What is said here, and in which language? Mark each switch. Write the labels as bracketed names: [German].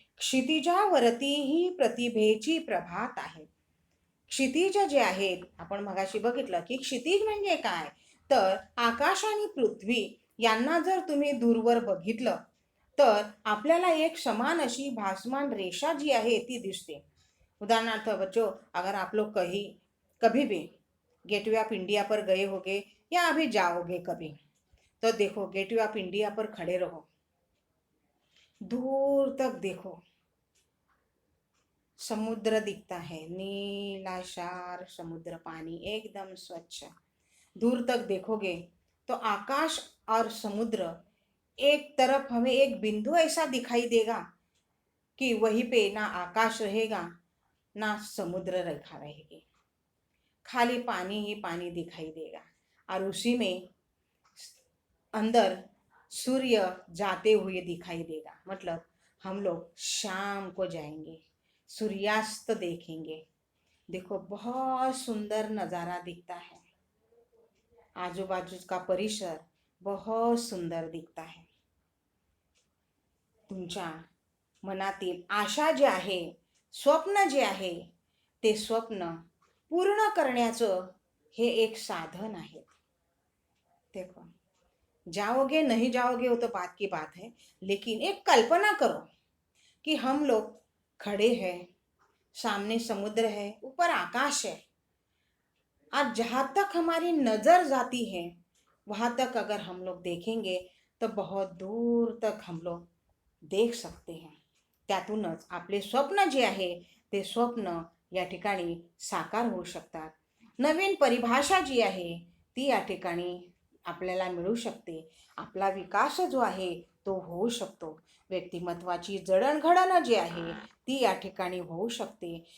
[Marathi] क्षितिजावरती ही प्रतिभेची प्रभात आहे. क्षितिज जे आहेत, आपण मगाशी बघितलं की क्षितिज म्हणजे काय, तर आकाश आणि पृथ्वी यांना जर तुम्ही दूरवर बघितलं तर आपल्याला एक समान अशी भासमान रेषा जी आहे ती दिसते. उदाहरणार्थ [Hindi] बच्चों, अगर आप लोग कहीं कभी भी गेटवे ऑफ इंडिया पर गए होगे या अभी जाओगे कभी, तो देखो गेटवे ऑफ इंडिया पर खड़े रहो, दूर तक देखो, समुद्र दिखता है, नीलाशार समुद्र, पानी एकदम स्वच्छ। दूर तक देखोगे तो आकाश और समुद्र, एक तरफ हमें एक बिंदु ऐसा दिखाई देगा कि वहीं पे ना आकाश रहेगा ना समुद्र रेखा रहेगी, खाली पानी ही पानी दिखाई देगा। और उसी में अंदर सूर्य जाते हुए दिखाई देगा। मतलब हम लोग शाम को जाएंगे, सूर्यास्त देखेंगे। देखो बहुत सुंदर नज़ारा दिखता है, आजू बाजू का परिसर बहुत सुंदर दिखता है। [Marathi] तुमच्या मनातील आशा जे आहे, स्वप्न जे आहे, ते स्वप्न पूर्ण करण्याचं हे एक साधन आहे। [Hindi] देखो, जाओगे नहीं जाओगे वो तो बात की बात है, लेकिन एक कल्पना करो कि हम लोग खड़े हैं, सामने समुद्र है, ऊपर आकाश है, और जहाँ तक हमारी नज़र जाती है वहाँ तक अगर हम लोग देखेंगे तो बहुत दूर तक हम लोग देख सकते हैं। [Marathi] त्यातूनच आपले स्वप्न जे आहे ते स्वप्न या ठिकाणी साकार होऊ शकतात। नवीन परिभाषा जी आहे ती या ठिकाणी आपल्याला मिळू शकते। आपला विकास जो आहे तो होऊ शकतो। व्यक्तिमत्वाची जडणघडण जी आहे ती या ठिकाणी होऊ शकते।